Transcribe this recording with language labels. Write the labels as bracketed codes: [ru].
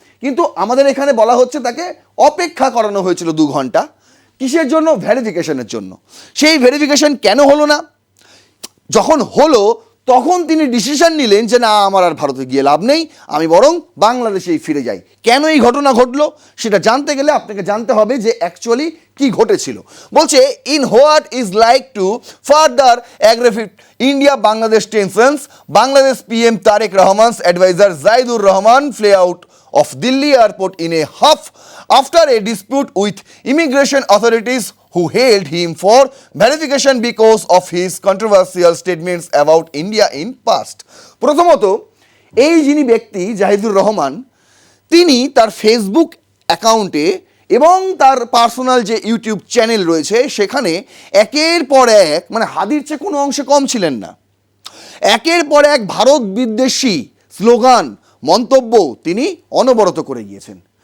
[bn] কিন্তু আমাদের এখানে বলা হচ্ছে তাকে অপেক্ষা করানো হয়েছিল 2 ঘন্টা। কিসের জন্য? ভেরিফিকেশনের জন্য। সেই ভেরিফিকেশন কেন হলো না? যখন হলো তখন তিনি ডিসিশন নিলেন যে না, আমার আর ভারতে গিয়ে লাভ নেই, আমি বরং বাংলাদেশেই ফিরে যাই। কেন এই ঘটনা ঘটলো সেটা জানতে গেলে আপনাকে জানতে হবে যে অ্যাকচুয়ালি কি ঘটেছিল। [en] বলছে, in what is like to further aggravate India Bangladesh tensions, Bangladesh PM Tarek Rahman's adviser Zahidur Rahman flew out of Delhi airport in a huff after a dispute with immigration authorities who held him for verification because of his controversial statements about India in past. [bn] প্রথমত, এই যিনি ব্যক্তি জাহিদুর রহমান, তিনি তার Facebook অ্যাকাউন্টে এবং তার personal যে ইউটিউব চ্যানেল রয়েছে সেখানে একের পর এক, মানে হাদির চেয়ে কোনো অংশে কম ছিলেন না, একের পর এক ভারত বিদ্বেষী স্লোগান, মন্তব্য তিনি অনবরত করে গিয়েছেন।